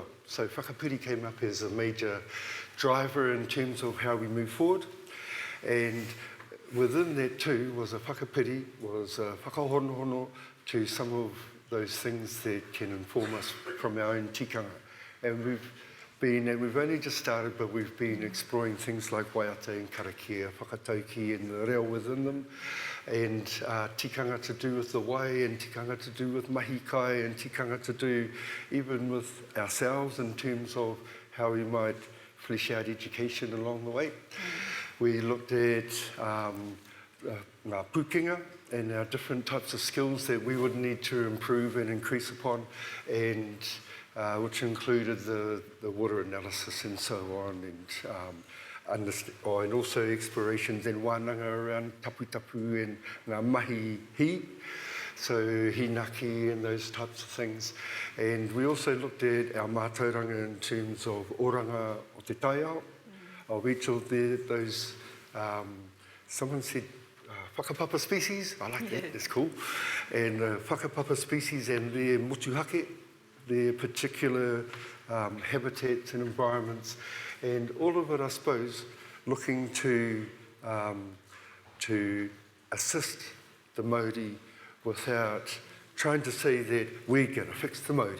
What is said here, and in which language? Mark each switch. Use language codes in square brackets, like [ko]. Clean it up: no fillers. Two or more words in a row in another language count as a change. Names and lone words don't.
[en] So whakapiri came up as a major driver in terms of how we move forward. And within that too was a whakapiri, was a whakahonohono to some of those things that can inform us from our own tikanga. And we've only just started, but we've been exploring things like waiata and karakia, whakatauki and the reo within them, and tikanga to do with the wai, and tikanga to do with [mi] mahi kai, [en] and tikanga to do even with ourselves in terms of how we might flesh out education along the way. We looked at our pūkenga and our different types of skills that we would need to improve and increase upon, and which included the water analysis and so on, and also explorations in wānanga around tapu and [mi] ngā mahi hi, [en] so hinaki and those types of things. And we also looked at our mātauranga in terms of [mi] oranga o te taiao, [en] of each of those, someone said whakapapa species, I like that, that's cool, and whakapapa species and their motuhake, their particular habitats and environments, and all of it, I suppose, looking to assist the Māori without trying to say that we're going to fix the Māori.